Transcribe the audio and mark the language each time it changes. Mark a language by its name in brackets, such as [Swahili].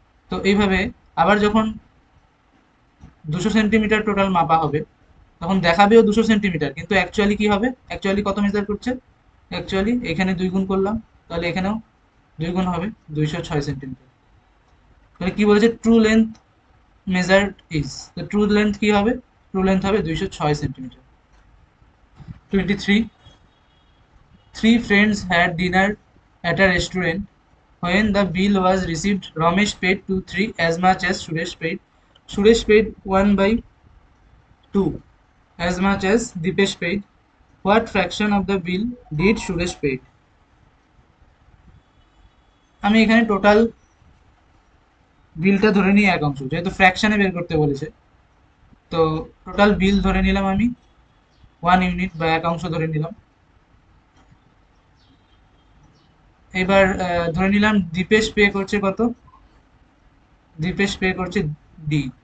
[Bangla] তো এইভাবে আবার যখন 200 সেন্টিমিটার টোটাল মাপা হবে, তখন দেখাবেও 200 সেন্টিমিটার, কিন্তু অ্যাকচুয়ালি কি হবে, অ্যাকচুয়ালি কত মেজার করছে, অ্যাকচুয়ালি এখানে 2 গুণ করলাম, তাহলে এখানেও 2 গুণ হবে, 206 সেন্টিমিটার। তাহলে কি বলেছে, ট্রু লেন্থ মেজার্ড ইজ, তো ট্রু লেন্থ কি হবে, ট্রু লেন্থ হবে 206 centimetre. 23. [English] Three friends had dinner at a restaurant. When the bill was received, Ramesh paid 2-3 as much as Suresh paid. Suresh paid 1/2 as much as Dipesh paid. What fraction of the bill did Suresh paid? [Bangla] আমি এখানে total বিলটা ধরে নিই এক অংশ, যেহেতু ফ্র্যাকশনে বের করতে বলেছে। তো টোটাল বিল ধরে নিলাম আমি 1 ইউনিট বা এক অংশ ধরে নিলাম। এবার ধরে নিলাম দীপেশ পে করছে কত, দীপেশ পে করছে ডি।